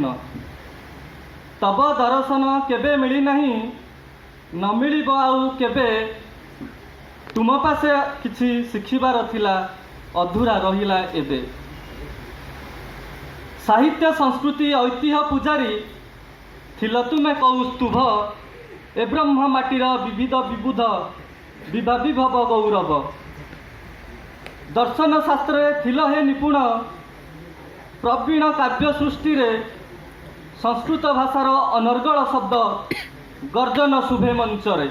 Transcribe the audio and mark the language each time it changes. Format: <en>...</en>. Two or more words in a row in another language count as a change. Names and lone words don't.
<or>ତବ ଦର୍ଶନ କେବେ ମିଳି ନାହିଁ, ନ ମିଳିବ ଆଉ କେବେ, ତୁମ ପାଶେ କିଛି ଶିଖିବାର ଥିଲା, ଅଧୁରା ରହିଲା ଏବେ। ସାହିତ୍ୟ ସଂସ୍କୃତି ଐତିହ୍ୟ ପୂଜାରୀ ଥିଲ ତୁମେ କୌସ୍ତୁଭ, ଏ ବ୍ରହ୍ମ ମାଟିର ବିବିଧ ବିବୁଧ ବିଭା ବିଭବ ଗୌରବ। ଦର୍ଶନ ଶାସ୍ତ୍ର ଥିଲ ହେ ନିପୁଣ, ପ୍ରବୀଣ କାବ୍ୟ ସୃଷ୍ଟି ରେ, ସଂସ୍କୃତ ଭାଷାର ଅନର୍ଗଳ ଶବ୍ଦ ଗର୍ଜନ ଶୁଭେ ମଞ୍ଚରେ।</or>